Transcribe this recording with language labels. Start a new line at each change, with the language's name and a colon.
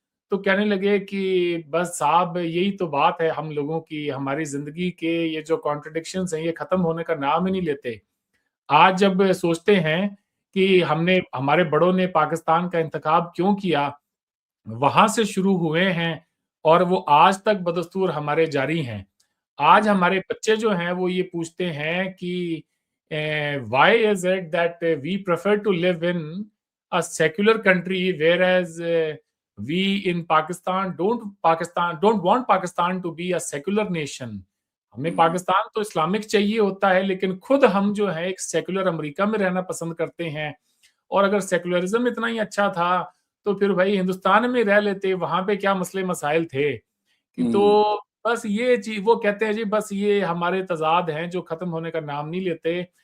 Urdu: تو کہنے لگے کہ بس صاحب یہی تو بات ہے ہم لوگوں کی, ہماری زندگی کے یہ جو کانٹرڈکشنز ہیں یہ ختم ہونے کا نام ہی نہیں لیتے. آج جب سوچتے ہیں کہ ہمارے بڑوں نے پاکستان کا انتخاب کیوں کیا, وہاں سے شروع ہوئے ہیں اور وہ آج تک بدستور ہمارے جاری ہیں. آج ہمارے بچے جو ہیں وہ یہ پوچھتے ہیں کہ
English: why is it that we prefer to live in a secular country whereas we in Pakistan don't want Pakistan to be a secular nation.
Urdu: ہمیں پاکستان تو اسلامک چاہیے ہوتا ہے, لیکن خود ہم جو ہے ایک سیکولر امریکہ میں رہنا پسند کرتے ہیں. اور اگر سیکولرزم اتنا ہی اچھا تھا تو پھر بھائی ہندوستان میں رہ لیتے, وہاں پہ کیا مسئلے مسائل تھے. تو بس یہ چیز وہ کہتے ہیں جی بس یہ ہمارے تضاد ہیں جو ختم ہونے کا نام نہیں لیتے.